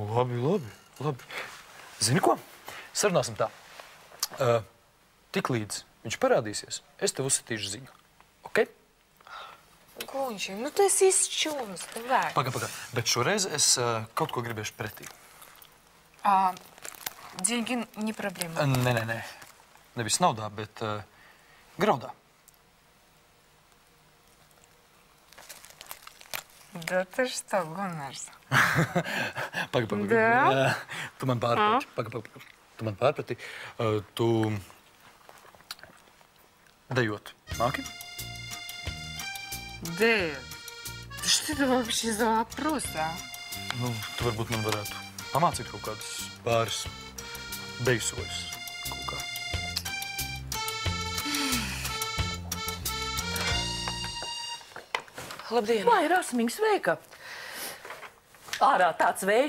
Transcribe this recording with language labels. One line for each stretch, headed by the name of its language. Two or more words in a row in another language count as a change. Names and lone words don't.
Latvian: Labi. Zini ko? Sarunāsim tā. Tiklīdz viņš parādīsies, es tev uzsitīšu ziņu. Ok? Gunči, nu tu esi izšķūns, tev vērts. Paga. Bet šoreiz es kaut ko gribēšu pretī.
Russian: Деньги не проблема.
Latvian: Nē. Nevis naudā, bet graudā.
Russian: Да ты что, Гуннарс?
Latvian: Paga.
Russian: Да?
Latvian: Tu man pārprati. Paga. Tu man pārprati. Tu dejot māki?
Russian: Дэйв, что это вообще за вопрос, а?
Latvian: Nu, tu varbūt man varētu pamācīt kaut kādus pāris deju soļus. Kaut kā. Labdien! Vai, Rasmiņ, sveika! Ārā tāds vējš.